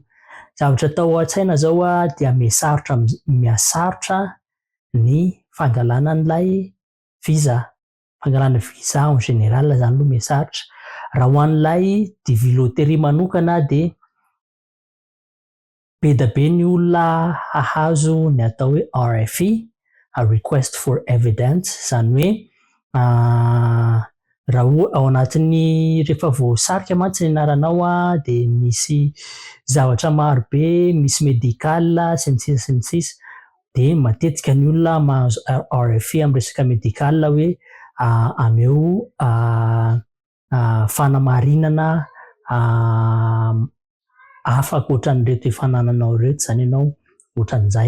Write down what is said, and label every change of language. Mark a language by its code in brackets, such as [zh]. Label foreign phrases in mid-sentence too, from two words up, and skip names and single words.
[mg] Zavatra atao ao an-tsaina zao dia mihasarotra ny fangalana an'ilay visa. Fangalana visa [fr] en général [mg] zany aloha mihasarotra. Raha ho an'ilay DV loterie manokana de be da be ny olona hahazo ny atao hoe RFE, [en] request for evidence, [mg] zany hoe raha ao anatin'ny rehefa voasarika mantsy ny anaranao de misy zavatra maro be, misy medical sy ny sisa de matetika ny olona mahazo RFE amin'ny resaka medical hoe ameo fanamarinana afaka ohatran'ireto efa nananao reto zany ianao ohatran'izay.